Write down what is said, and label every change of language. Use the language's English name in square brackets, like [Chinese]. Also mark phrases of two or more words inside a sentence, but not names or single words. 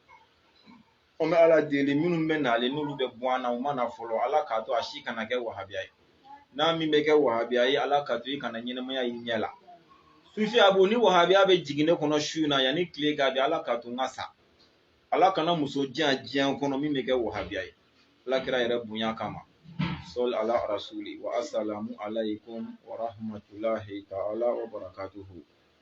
[Bambara] an bɛ ala deli minnu bɛ nalen n'olu bɛ bɔ an na u mana fɔlɔ ala k'a to a si kana kɛ wahabiya ye n'a min bɛ kɛ wahabiya ye ala k'a to i kana ɲɛnamaya i ɲɛ la sufi abu ni wahabiya bɛ jigin ne kɔnɔ su in na yanni tile k'a bɛ ala k'a to n ka sa ala kana muso diyan diɲɛ kɔnɔ min bɛ kɛ wahabiya ye ala kira yɛrɛ bonya kama sol ala rasuli wa [Arabic] السلام عليكم ورحمة الله تعالى وبركاته